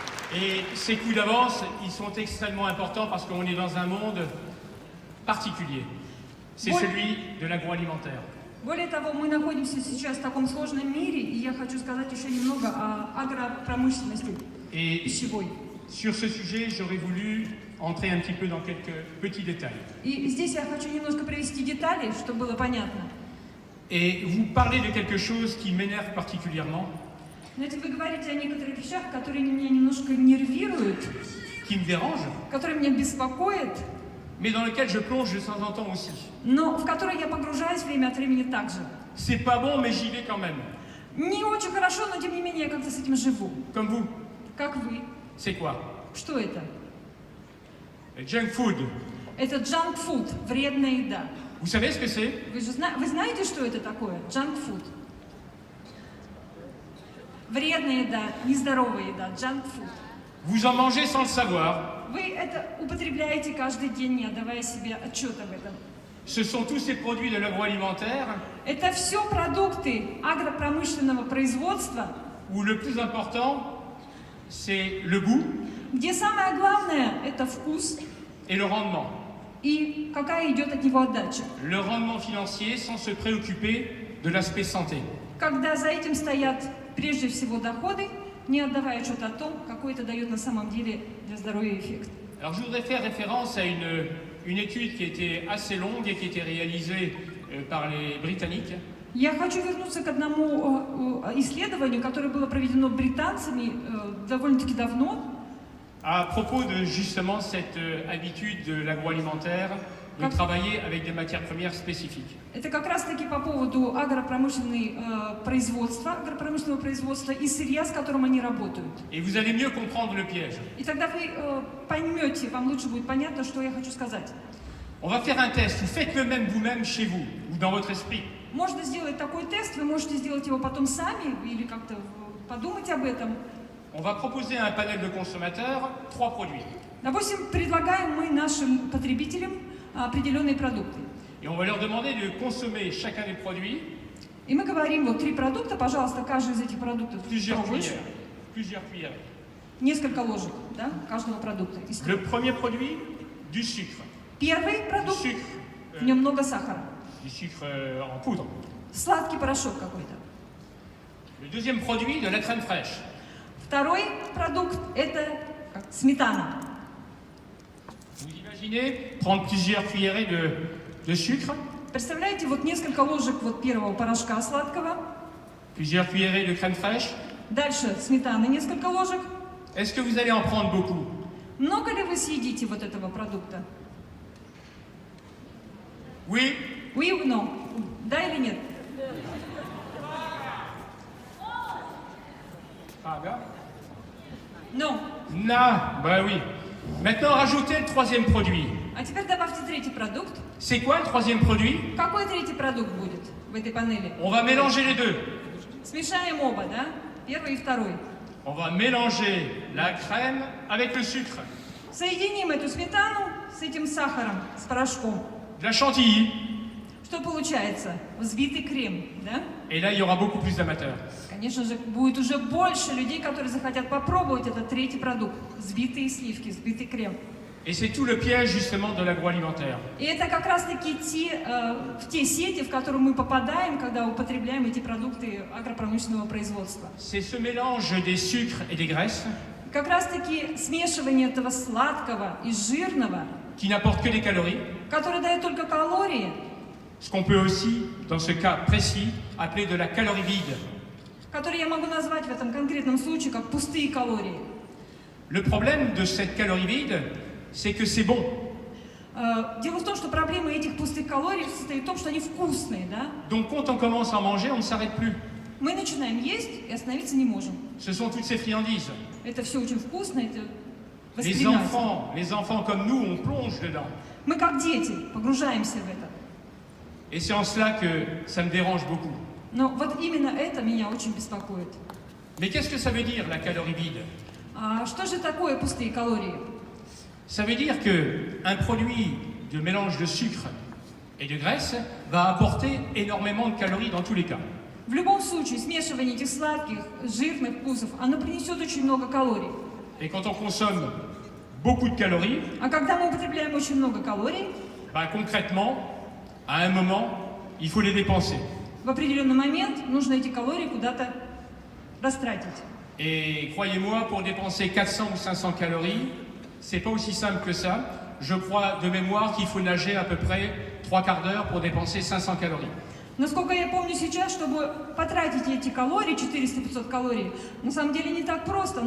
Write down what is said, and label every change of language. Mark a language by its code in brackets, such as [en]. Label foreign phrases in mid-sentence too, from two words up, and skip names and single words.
[fr] Et ces coups d'avance, ils sont extrêmement importants parce qu'on est dans un monde particulier. C'est celui de l'agroalimentaire. [ru] Более того, мы находимся сейчас в таком сложном мире, и я хочу сказать еще немного о агропромышленности пищевой. [fr] Sur ce sujet, j'aurais voulu entrer un petit peu dans quelques petits détails. [ru] И здесь я хочу немножко привести детали, чтобы было понятно. [fr] Et vous parlez de quelque chose qui m'énerve particulièrement. [ru] Знаете, вы говорите о некоторых вещах, которые меня немножко нервируют, [fr] qui me dérange, [ru] которые меня беспокоят, [fr] mais dans lequel je plonge de temps en temps aussi. [ru] но в которые я погружаюсь время от времени также. [fr] C'est pas bon, mais j'y vais quand même. [ru] Не очень хорошо, но тем не менее я как-то с этим живу. [fr] Comme vous. [ru] Как вы? [fr] C'est quoi? [ru] Что это? [en] Junk food. [ru] Это [en] junk food, [ru] вредная еда. [fr] Vous savez ce que c'est? [ru] Вы знаете, что это такое? [en] Junk food. [ru] Вредная еда, нездоровая еда, [en] junk food. [fr] Vous en mangez sans le savoir. [ru] Вы это употребляете каждый день, не отдавая себе отчет об этом. [fr] Ce sont tous ces produits de l'agroalimentaire [ru] Это все продукты агропромышленного производства, [fr] où le plus important, c'est le goût [ru] где самое главное – это вкус [fr] et le rendement. [ru] и какая идет от него отдача. [fr] Le rendement financier sans se préoccuper de l'aspect santé. [ru] Когда за этим стоят прежде всего доходы, не отдавая отчет о том, какой это дает на самом деле для здоровья эффект. [fr] Alors je voudrais faire référence à une étude qui était assez longue et qui était réalisée par les Britanniques. [ru] Я хочу вернуться к одному исследованию, которое было проведено британцами довольно-таки давно. [fr] À propos de justement cette habitude de l'agroalimentaire de travailler avec des matières premières spécifiques. [ru] Это как раз-таки по поводу агропромышленного производства и сырья, с которым они работают. [fr] Et vous allez mieux comprendre le piège. [ru] И тогда вы поймете, вам лучше будет понятно, что я хочу сказать. [fr] On va faire un test. Vous faites le même vous-même chez vous ou dans votre esprit. [ru] Можно сделать такой тест, вы можете сделать его потом сами или как-то подумать об этом. [fr] On va proposer à un panel de consommateurs 3 produits. [ru] Допустим, предлагаем мы нашим потребителям определенные продукты. [fr] Et on va leur demander de consommer chacun des produits. [ru] И мы говорим, вот 3 продукта, пожалуйста, каждый из этих продуктов [fr] Plusieurs [ru] пробуешь. [fr] cuillères. [ru] Несколько ложек, да, каждого продукта. [fr] Le premier produit, du sucre. [ru] Первый продукт, [fr] Sucre. [ru] в нем много сахара. [fr] Du sucre en poudre. [ru] Сладкий порошок какой-то. [fr] Le deuxième produit, de la crème fraîche. [ru] Второй продукт – это сметана. [fr] Vous imaginez prendre plusieurs cuillerées de sucre, [ru] Представляете, вот несколько ложек вот первого порошка сладкого, [fr] plusieurs cuillerées de crème fraîche. [ru] дальше сметаны несколько ложек. [fr] Est-ce que vous allez en prendre beaucoup? [ru] Много ли вы съедите вот этого продукта? [fr] Oui. Oui ou non? [ru] Да или нет? [fr] Non. Bah oui. Maintenant, rajoutez le troisième produit. [ru] А теперь добавьте третий продукт. [fr] C'est quoi le troisième produit? [ru] Какой третий продукт будет в этой панели? [fr] On va mélanger les deux. [ru] Смешаем оба, да? Первый и второй. [fr] On va mélanger la crème avec le sucre. [ru] Соединим эту сметану с этим сахаром, с порошком. [fr] De la chantilly. [ru] Что получается? Взбитый крем, да? [fr] Et là, il y aura beaucoup plus d'amateurs. [ru] Конечно же, будет уже больше людей, которые захотят попробовать этот третий продукт. Взбитые сливки, взбитый крем. [fr] Et c'est tout le piège justement de l'agroalimentaire. [ru] И это как раз-таки те сети, в которые мы попадаем, когда употребляем эти продукты агропромышленного производства. [fr] C'est ce mélange des sucres et des graisses [ru] Как раз-таки смешивание этого сладкого и жирного, [fr] qui n'apporte que des calories, [ru] которое дает только калории, [fr] ce qu'on peut aussi, dans ce cas précis, appeler de la calorie vide. [ru] которые я могу назвать в этом конкретном случае как пустые калории. [fr] Le problème de cette calorie vide, c'est que c'est bon. [ru] Дело в том, что проблема этих пустых калорий состоит в том, что они вкусные, да? [fr] Donc quand on commence à manger, on ne s'arrête plus. [ru] Мы начинаем есть и остановиться не можем. [fr] Ce sont toutes ces friandises. [ru] Это все очень вкусно, это [fr] Les [ru] воспринимается. [fr] enfants comme nous, on plonge dedans. [ru] Мы как дети погружаемся в это. [fr] Et c'est en cela que ça me dérange beaucoup. [ru] Но вот именно это меня очень беспокоит. [fr] Mais qu'est-ce que ça veut dire, la calorie vide? [ru] Что же такое пустые калории? [fr] Ça veut dire qu'un produit de mélange de sucre et de graisse va apporter énormément de calories dans tous les cas. [ru] В любом случае, смешивание этих сладких, жирных вкусов, оно принесет очень много калорий. [fr] Et quand on consomme beaucoup de calories, [ru] А когда мы употребляем очень много калорий, [fr] concrètement, à un moment, il faut les dépenser. [ru] в определенный момент нужно эти калории куда-то растратить. [fr] Et croyez-moi, pour dépenser 400 ou 500 calories, c'est pas aussi simple que ça. Je crois de mémoire qu'il faut nager à peu près 3/4 d'heure pour dépenser 500 calories. [ru] Насколько я помню сейчас, чтобы потратить эти калории, 400-500 калорий, на самом деле не так просто.